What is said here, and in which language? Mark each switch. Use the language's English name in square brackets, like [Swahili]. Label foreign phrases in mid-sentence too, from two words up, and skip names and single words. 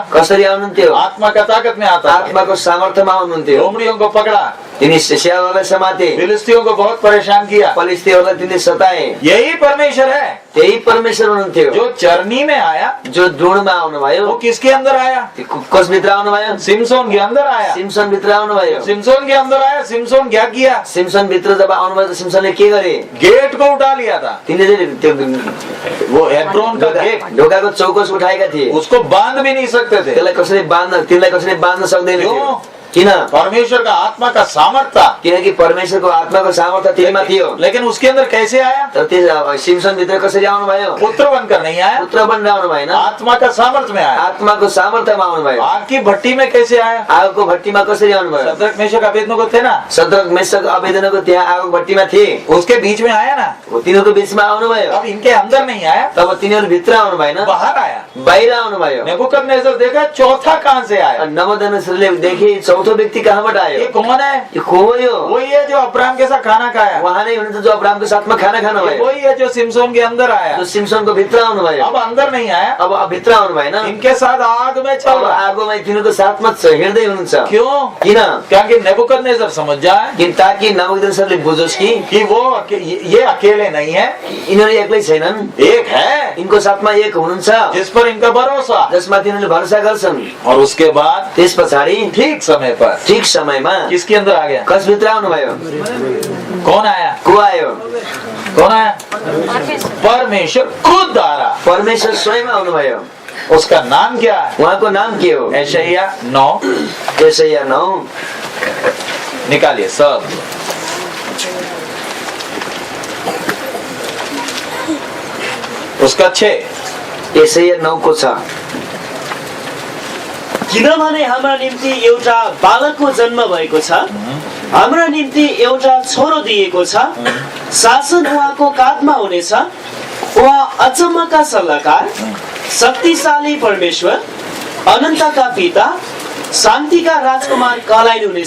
[Nepali] कसरी आउनुहुन्थ्यो? [Hindi] आत्मा का ताकत में आता था। [Nepali] आत्माको सामर्थ्यमा आउनुहुन्थ्यो। [Hindi] रोमड़ियों को पकड़ा, [Nepali] तिनी स्यालहरूलाई समाते, [Hindi] फिलिस्तीयों को बहुत परेशान किया। [Nepali] फलिस्तीहरूलाई तिनले सताए। [Hindi] यही परमेश्वर है [Nepali] त्यही परमेश्वर हुनुहुन्थ्यो [Hindi] जो चरनी में आया। [Nepali] जो ड्रोणमा आउनुभयो। [Hindi] वो किसके अंदर आया? [Nepali] कस भित्र आउनुभयो? [Hindi] सिमसोन के अंदर आया। [Nepali] सिमसन भित्र आउनुभयो। [Hindi] सिमसोन के अंदर आया, सिमसोन क्या किया? [Nepali] सिमसन भित्र जब आउनुभयो त सिमसनले के गरे? [Hindi] गेट को उठा लिया था। [Nepali] तिनले चाहिँ त्यो [Hindi] वो हेब्रोन का गेट, [Nepali] ढोकाको चौकस उठाएका थिए। [Hindi] उसको बांध भी नहीं सकते थे। [Nepali] तिनलाई कसरी बाँध्न सक्दैन थियो। [Hindi] क्यों? [Nepali] किन? [Hindi] परमेश्वर का आत्मा का सामर्थ था। [Nepali] किनकि परमेश्वरको आत्माको सामर्थ्य तिनीमा थियो। [Hindi] लेकिन उसके अंदर कैसे आया? [Nepali] तर त्यो सिमसन भित्र कसरी आउनुभयो? [Hindi] पुत्र बनकर नहीं आया, [Nepali] पुत्र बनेर आउनु भएन, [Hindi] आत्मा का सामर्थ में आया। [Nepali] आत्माको सामर्थ्यमा आउनुभयो। [Hindi] आग की भट्टी में कैसे आया? [Nepali] आगोको भट्टीमा कसरी आउनुभयो? [Hindi] शद्रक मेशक अबेदनगो थे ना, [Nepali] सद्रक मेशक अबेदनगो त्यहाँ आगोको भट्टीमा थिए। [Hindi] उसके बीच में आया ना। [Nepali] तिनीहरूको बीचमा आउनुभयो। [Hindi] अब इनके अंदर नहीं आया, [Nepali] तब तिनीहरू भित्र आउनु भएन, [Hindi] बाहर आया। [Nepali] बाहिर आउनुभयो। [Hindi] नेबुकदनेस्सर देखा चौथा कहां से आया? [Nepali] नबुकदनेस्सरले देखे चौथो व्यक्ति कहाँबाट आयो? [Hindi] ये कौन है? [Nepali] यो को हो यो? [Hindi] वही है जो अब्राहम के साथ खाना खाया। [Nepali] उहाँ नै हुनुहुन्छ जो अब्राहमको साथमा खाना खानु भयो। [Hindi] वही है जो सिमसोन के अंदर आया। [Nepali] जो सिमसनको भित्र आउनुभयो। [Hindi] अब अंदर नहीं आया, [Nepali] अब भित्र आउनु भएन, [Hindi] इनके साथ आग में चल अब रहा। [Nepali] आगोमा तिनीहरूको साथमा हिँड्दै हुनुहुन्छ। [Hindi] क्यों? [Nepali] किन? [Hindi] क्योंकि नेबुकदनेस्सर समझ जाए [Nepali] किन ताकि नबुकदनेस्सरले बुझोस् कि [Hindi] वो ये अकेले नहीं है, [Nepali] यिनीहरू एक्लै छैनन्, [Hindi] एक है [Nepali] यिनको साथमा एक हुनुहुन्छ [Hindi] जिस पर इनका भरोसा। [Nepali] जसमा तिनीहरूले भरोसा गर्छन्। [Hindi] और उसके बाद [Nepali] त्यस पछाडि [Hindi] ठीक समय पर [Nepali] ठिक समयमा [Hindi] किसके अंदर आ गया? [Nepali] कस भित्र आउनुभयो? [Hindi] कौन आया? [Nepali] को आयो? [Hindi] कौन आया? परमेश्वर खुद आ रहा। [Nepali] परमेश्वर स्वयं आउनुभयो। [Hindi] उसका नाम क्या है? [Nepali] उहाँको नाम के हो? [Hindi] यशायाह 9 [Nepali] यशायाह 9 [Hindi] निकालिए सब। उसका 6 [Nepali] यशायाह 9 को 6। किनभने हाम्रा निम्ति एउटा बालकको जन्म भएको छ, हाम्रा निम्ति एउटा छोरो दिएको छ, शासन उहाँको काँधमा हुनेछ। उहाँ अचम्मका सल्लाहकार, शक्तिशाली परमेश्वर, अनन्तका पिता, शान्तिका राजकुमार कहलाइनुहुनेछ।